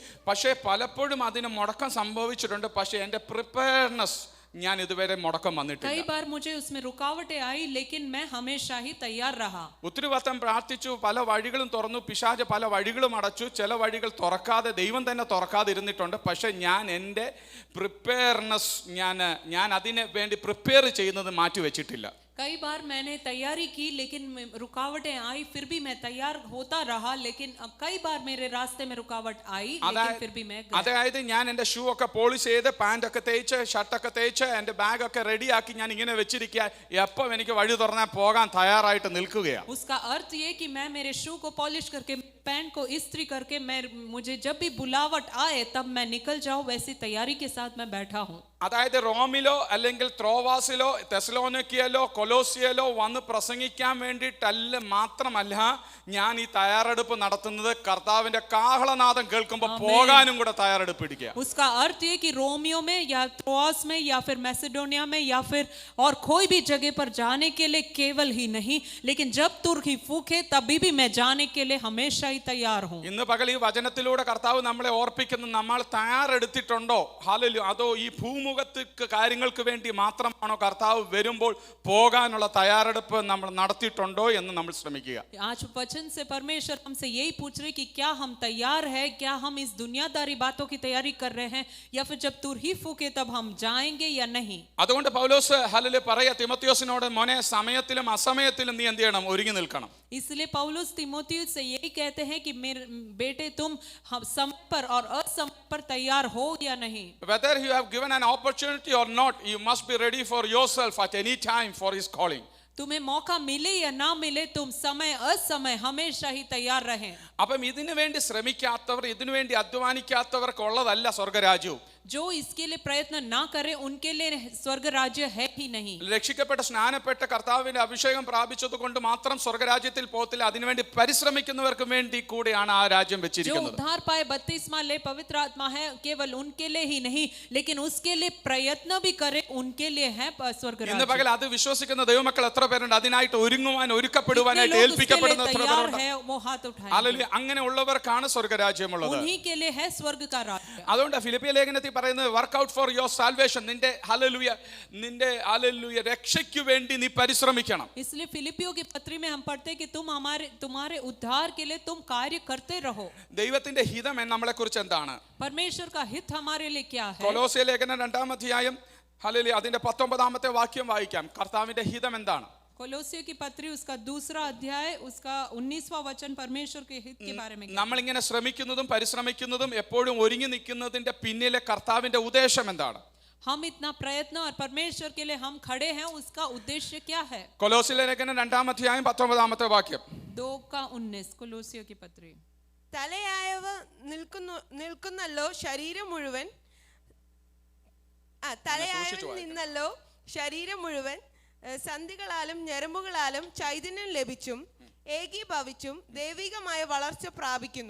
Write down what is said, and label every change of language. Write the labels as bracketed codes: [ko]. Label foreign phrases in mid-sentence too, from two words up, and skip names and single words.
[ml] പക്ഷേ പലപ്പോഴും അതിന് മുടക്കം സംഭവിച്ചിട്ടുണ്ട്. പക്ഷേ എൻ്റെ പ്രിപ്പയർനെസ് ഞാൻ ഇതുവരെ മുടക്കം വന്നിട്ടില്ല. [hi] कई बार मुझे उसमें रुकावटें आई लेकिन मैं हमेशा ही तैयार रहा. [ml] ഒത്തിരി വട്ടം പ്രാർത്ഥിച്ചു, പല വഴികളും തുറന്നു, പിശാച് പല വഴികളും അടച്ചു, ചില വഴികൾ തുറക്കാതെ ദൈവം തന്നെ തുറക്കാതെ ഇരുന്നിട്ടുണ്ട്. പക്ഷെ ഞാൻ എൻ്റെ പ്രിപ്പയർനെസ് ഞാൻ അതിന് വേണ്ടി പ്രിപ്പയർ ചെയ്യുന്നത് മാറ്റി വെച്ചിട്ടില്ല. [hi] कई बार मैंने तैयारी की लेकिन रुकावटें आई, फिर भी मैं तैयार होता रहा, लेकिन अब कई बार मेरे रास्ते में रुकावट आई लेकिन फिर भी मैं गया. [ml] അതായത് ഞാൻ എൻ്റെ ഷൂ ഒക്കെ പോളിഷ് ചെയ്ത് പാൻ്റൊക്കെ തേച്ച് ഷർട്ടൊക്കെ തേച്ച് എൻ്റെ ബാഗൊക്കെ റെഡിയാക്കി ഞാൻ ഇങ്ങനെ വെച്ചിരിക്കുക, എപ്പം എനിക്ക് വഴി തുറന്നാൽ പോകാൻ തയ്യാറായിട്ട് നിൽക്കുകയാണ്. [hi] उसका अर्थ ये कि मैं मेरे शू को पॉलिश करके, पैंट को इस्त्री करके, मुझे जब भी बुलावट आए तब मैं निकल जाऊं, वैसी तैयारी के साथ मैं बैठा हूं. [ml] അതായത് റോമിലോ അല്ലെങ്കിൽ ത്രോവാസിലോ തെസലോനിക്കയിലോ കൊലോസിയയിലോ വന്ന് പ്രസംഗിക്കാൻ വേണ്ടിയിട്ടല്ല മാത്രമല്ല ഞാൻ ഈ തയ്യാറെടുപ്പ് നടത്തുന്നത്, കർത്താവിന്റെ കാഹളനാദം കേൾക്കുമ്പോൾ പോകാനും കൂടെ തയ്യാറെടുപ്പ് ഇടിക്കുക. [hi] उसका अर्थ ये कि रोमियो में या त्रोआस में या फिर मैसेडोनिया में या फिर और कोई भी जगह पर जाने के लिए केवल ही नहीं, लेकिन जब तुरही फूके तभी भी मैं जाने के लिए हमेशा ही ही तैयार हूँ। [ml] ഇന്ന് പകൽ ഈ വചനത്തിലൂടെ കർത്താവ് നമ്മളെ ഓർപ്പിക്കുന്ന നമ്മൾ തയ്യാറെടുത്തിട്ടുണ്ടോ? ഹല്ലേലൂയ. അതോ ഈ ഭൂമുഖത്തേക്ക് കാര്യങ്ങൾക്ക് വേണ്ടി മാത്രമാണോ കർത്താവ് വരുമ്പോൾ പോകാനുള്ള തയ്യാറെടുപ്പ് നമ്മൾ നടത്തിയിട്ടുണ്ടോ എന്ന് നമ്മൾ ശ്രമിക്കുക. [hi] आज वचन से परमेश्वर हमसे यही पूछ रहे कि क्या हम तैयार है, क्या हम इस दुनियादारी बातों की तैयारी कर रहे हैं, या फिर जब तुरही फूके तब हम जाएंगे या नहीं. [ml] അതുകൊണ്ട് പൗലോസ് ഹല്ലേലൂയ പറയാ തിമോത്തിയോസിനോട്, മോനെ സമയത്തിലും അസമയത്തിലും നീ എന്ത് ചെയ്യണം? ഒരുങ്ങി നിൽക്കണം. [hi] इसलिए पौलुस तीमुथियुस से यही कहते हैं कि मेरे बेटे तुम समय पर और असमय पर तैयार हो या नहीं. [en] Whether you have given an opportunity or not, you must be ready for yourself at any time for his calling. [hi] तुम्हें मौका मिले या ना मिले, तुम समय असमय हमेशा ही तैयार रहें. [ml] അപ്പം ഇതിനു വേണ്ടി ശ്രമിക്കാത്തവർ, ഇതിനു വേണ്ടി അധ്വാനിക്കാത്തവർക്ക് ഉള്ളതല്ല സ്വർഗരാജ്യവും. [hi] जो इसके लिए प्रयत्न ना करे उनके लिए स्वर्ग राज्य है ही नहीं. [ml] രക്ഷിക്കപ്പെട്ട സ്നാനപ്പെട്ട കർത്താവിന്റെ അഭിഷേകം പ്രാപിച്ചത് കൊണ്ട് മാത്രം സ്വർഗരാജ്യത്തിൽ പോകത്തില്ല. അതിനുവേണ്ടി പരിശ്രമിക്കുന്നവർക്ക് വേണ്ടി കൂടിയാണ് ആ രാജ്യം [hi] जो [ml] വെച്ചിരിക്കുന്നത്. [hi] उद्धार पाए बपतिस्मा ले पवित्र आत्मा है, केवल उनके लिए ही नहीं लेकिन उसके लिए प्रयत्न भी करे उनके लिए है स्वर्ग [ml] ഇന്ന് [hi] राज्य. [ml] പകൽ അത് വിശ്വസിക്കുന്ന ദൈവമക്കൾ എത്ര പേരുണ്ട്? അതിനായിട്ട് ഒരുങ്ങുവാൻ, ഒരുക്കപ്പെടുവാനായിട്ട് [hi] जितने लोग उसके [ml] ഏൽപ്പിക്കപ്പെടുന്ന [hi] लिए [ml] എത്ര [hi] तैयार [ml] പേരുണ്ട്? [hi] है वो हाथ उठाएं. [ml] അല്ലെങ്കിൽ അങ്ങനെ ഉള്ളവർക്കാണ് സ്വർഗരാജ്യമുള്ളത്. [hi] उन्हीं के लिए है स्वर्ग का राज्य. [ml] അതുകൊണ്ട് ഫിലിപ്പിയ ലേഖനത്തിൽ പറയുന്നത് [en] work out for your salvation, [ml] നിന്റെ ഹല്ലേലൂയ, നിന്റെ ഹല്ലേലൂയ രക്ഷയ്ക്ക് വേണ്ടി നീ പരിശ്രമിക്കണം. [hi] इसलिए फिलिपियों की पत्री में हम पढ़ते हैं कि तुम्हारे उद्धार के लिए तुम कार्य करते रहो. [ml] ദൈവത്തിന്റെ ഹിതം നമ്മളെ കുറിച്ച് എന്താണ്? [hi] परमेश्वर का हित हमारे लिए क्या है? [ml] കൊലോസ്യ ലേഖനം 2-ാം അധ്യായം ഹല്ലേലൂയ അതിന്റെ 19-ാമത്തെ വാക്യം വായിക്കാം. കർത്താവിന്റെ ഹിതം എന്താണ്? [hi] कोलोसियों की पत्री उसका 2रा अध्याय उसका 19वां वचन परमेश्वर के हित के बारे में. [ml] നമ്മളിങ്ങനെ ശ്രമിക്കുന്നതും പരിശ്രമിക്കുന്നതും എപ്പോഴും ഒരുങ്ങി നിൽക്കുന്നതിന്റെ പിന്നിലെ കർത്താവിന്റെ ഉദ്ദേശം എന്താണ്? [hi] हम इतना प्रयत्न और परमेश्वर के लिए हम खड़े हैं, उसका उद्देश्य क्या है? [ml] കൊലോസ്യ ലേഖനം 2-ാം അധ്യായം 19-ാമത്തെ വാക്യം. [hi] 2:19 കൊലോസിയോं की पत्री. [ml] തലയായവ നിൽക്കുന്നല്ലോ ശരീരം മുഴുവൻ, തലയായവൻ നിന്നല്ലോ ശരീരം മുഴുവൻ സന്ധികളാലും ഞരമ്പുകളാലും ചൈതന്യം ലഭിച്ചും ഏകീഭവിച്ചും ദൈവികമായ വളർച്ച പ്രാപിക്കുന്നു.